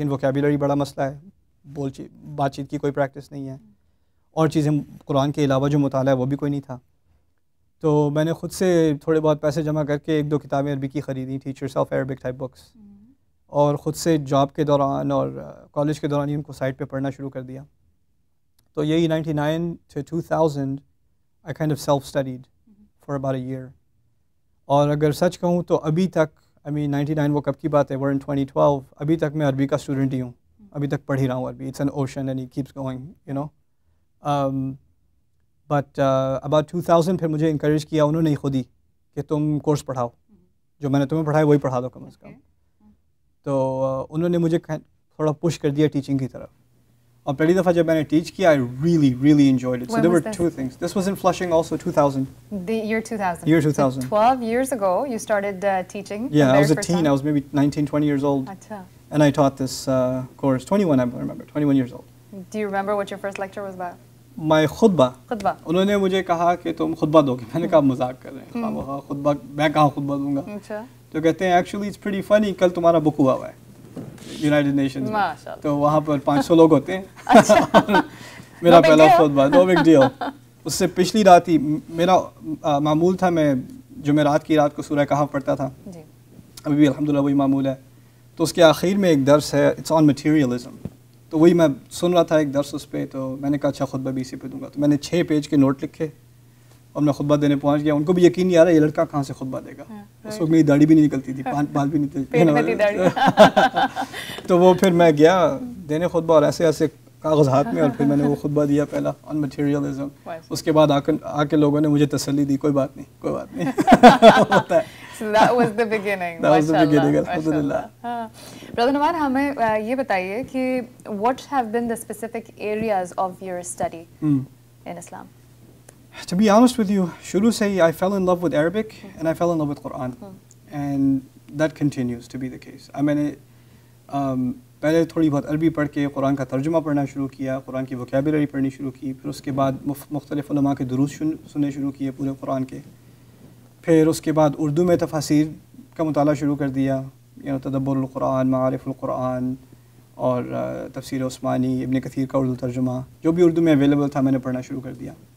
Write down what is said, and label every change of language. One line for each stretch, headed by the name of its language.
Urdu: لیکن ووکیبولری بڑا مسئلہ ہے، بات چیت کی کوئی پریکٹس نہیں ہے، اور چیزیں قرآن کے علاوہ جو مطالعہ ہے وہ بھی کوئی نہیں تھا. تو میں نے خود سے تھوڑے بہت پیسے جمع کر کے 1-2 کتابیں عربی کی خریدی، teachers of Arabic type books, اور خود سے جاب کے دوران اور کالج کے دوران ہی ان کو سائٹ پہ پڑھنا شروع کر دیا. تو یہی
English: 99 to 2000 I kind of self studied for about a year.
Urdu: اور اگر سچ کہوں تو ابھی تک 99 وہ کب کی بات ہے،
English: we're in 2012،
Urdu: ابھی تک میں عربی کا اسٹوڈنٹ ہی ہوں، ابھی تک پڑھ ہی رہا ہوں عربی.
English: It's an ocean and it keeps going you know. But about
Urdu: 2000 پھر مجھے انکریج کیا انہوں نے ہی خود ہی کہ تم کورس پڑھاؤ، جو میں نے تمہیں پڑھایا وہی پڑھا دو کم از کم. تو انہوں نے مجھے تھوڑا پش کر دیا ٹیچنگ کی طرف. اور پہلی دفعہ جب میں نے ٹیچ کیا
English: I really enjoyed it. So there were 2 things. This was in Flushing also, 2000. The year 2000. Year 2000. So 12 years ago you started teaching. Yeah, I was a teen. I was maybe 19, 20 years old.
Urdu: Acha.
English: And I taught this course. 21 I remember, 21 years old. Do you remember what your first lecture was about? My khutbah.
Urdu: Khutbah. انہوں نے مجھے کہا کہ تم خطبہ دو گے. میں نے کہا مذاق کر رہے ہیں، خطبہ میں کہاں خطبہ دوں گا. اچھا. تو کہتے ہیں
English: actually it's pretty funny,
Urdu: کل تمہارا بک ہوا ہے یونائٹڈ نیشنز میں، تو وہاں پر 500 لوگ ہوتے ہیں. میرا پہلا خطبہ،
English: No big deal.
Urdu: اس سے پچھلی رات ہی میرا معمول تھا، میں جمعرات کی رات کو سورہ کہف پڑھتا تھا، ابھی بھی الحمدللہ وہی معمول ہے. تو اس کے آخر میں ایک درس ہے،
English: it's on materialism,
Urdu: تو وہی میں سن رہا تھا ایک درس اس پہ. تو میں نے کہا اچھا خطبہ بھی اسی پہ دوں گا. تو میں نے 6 پیج کے نوٹ لکھے اور میں خطبہ دینے پہنچ گیا. ان کو بھی یقین نہیں آ رہا یہ لڑکا کہاں سے خطبہ دے گا. اس وقت میری داڑھی بھی نہیں نکلتی تھی، بال بھی نہیں تھے. تو وہ پھر میں گیا دینے خطبہ، اور ایسے ایسے کاغذ ہاتھ میں، اور پھر میں نے وہ خطبہ دیا پہلا آن مٹیریلزم. اس کے بعد آ کے لوگوں نے مجھے تسلی دی، کوئی بات نہیں کوئی بات نہیں ہوتا ہے.
English: So that was the beginning. That was the beginning, alhamdulillah. Brother Numan,
Urdu: ہمیں یہ بتائیے کہ
English: what have been the specific areas of your study in Islam? To be honest with you,
Urdu: شروع سے ہی
English: I fell in love with Arabic and I fell in love with Quran, and that continues to be the case.
Urdu: میں نے پہلے تھوڑی بہت عربی پڑھ کے قرآن کا ترجمہ پڑھنا شروع کیا، قرآن کی ووکیبولری پڑھنی شروع کی، پھر اس کے بعد مختلف علماء کے دروس سننے شروع کیے پورے قرآن کے. پھر اس کے بعد اردو میں تفاسیر کا مطالعہ شروع کر دیا، تدبر القرآن، معارف القرآن، اور تفسیر عثمانی، ابن کثیر کا اردو ترجمہ، جو بھی اردو میں اویلیبل تھا میں نے پڑھنا شروع کر دیا.